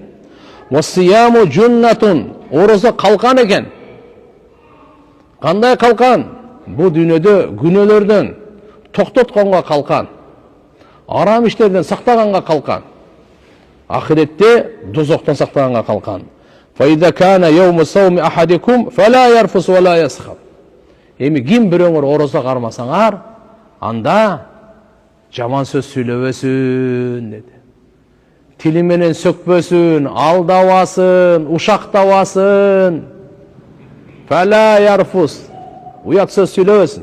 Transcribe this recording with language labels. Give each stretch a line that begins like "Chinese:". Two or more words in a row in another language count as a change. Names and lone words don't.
Arabic: و الصيام جنة,
Kyrgyz: орозо калкан экен. Кандай калкан? Бу дүйнөдө күнөөлөрдөн токтотконго калкан. Арам иштерден сактаганга калкан. Ахиретте дозоктон сактаганга калкан.
Arabic: فإذا كان يوم صوم أحدكم فلا يرفث ولا يصخب.
Kyrgyz: Эми ким бирөөңөр орозо кармасаңар, анда жаман сөз сүйлөбөсүн деди. Тили менен сөкпөсүн, алдабасын, ушактабасын.
Arabic: فلا يرفث.
Kyrgyz: Уят сөз сүйлөбөсүн.